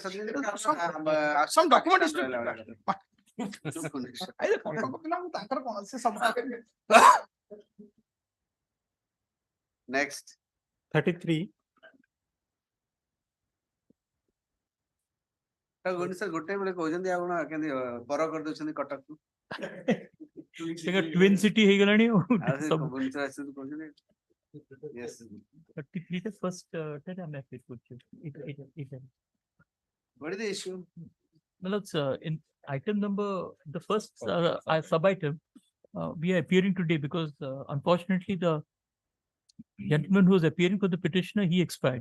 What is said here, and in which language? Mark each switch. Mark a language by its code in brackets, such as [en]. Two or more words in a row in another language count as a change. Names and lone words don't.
[en] Some document is Next. 33. [or] Bhubaneswar [en] good time [or] କହୁଛନ୍ତି ଆପଣ କେମିତି ବର କରିଦଉଛନ୍ତି କଟକକୁ [en] twin city ହେଇଗଲାଣି [or] Bhubaneswar ଆସିଛନ୍ତି କହୁଛନ୍ତି. [en] Yes. 33 the first What is the issue? Well, in item number, the first sub item, we are appearing today because unfortunately the gentleman who was appearing for the petitioner, he expired.